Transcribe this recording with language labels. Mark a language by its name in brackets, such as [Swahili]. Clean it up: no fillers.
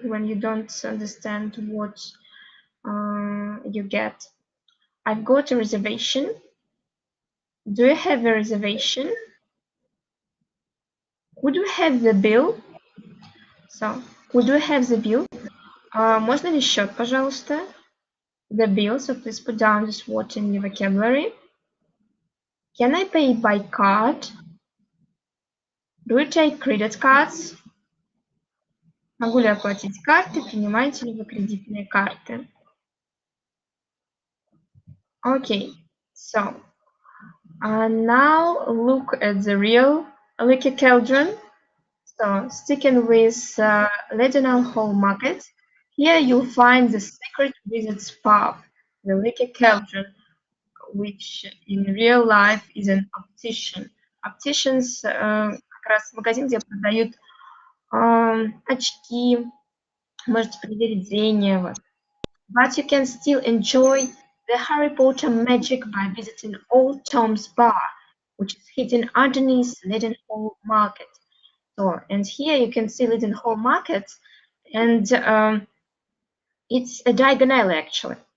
[English] When you don't understand what you get. I've got a reservation. Do you have a reservation? Would you have the bill? So, would you have the bill? [Russian] Можно ли счет, пожалуйста? [English] The bill, so please put down this word in your vocabulary. Can I pay by card? Do you take credit cards? [Russian] Могу ли оплатить карты? Принимаете ли вы кредитные карты? [English] Okay, so now look at the real leaky cauldron. So sticking with Leadenhall Market, here you'll find the secret visits pub, the leaky cauldron, which in real life is an optician. Opticians [Russian] как раз магазин, где продают очки, можете проверить зрение. Вот. [English] But you can still enjoy the Harry Potter magic by visiting Old Tom's Bar, which is hidden underneath Leadenhall Market. So, and here you can see Leadenhall Market, and it's a Diagon Alley actually.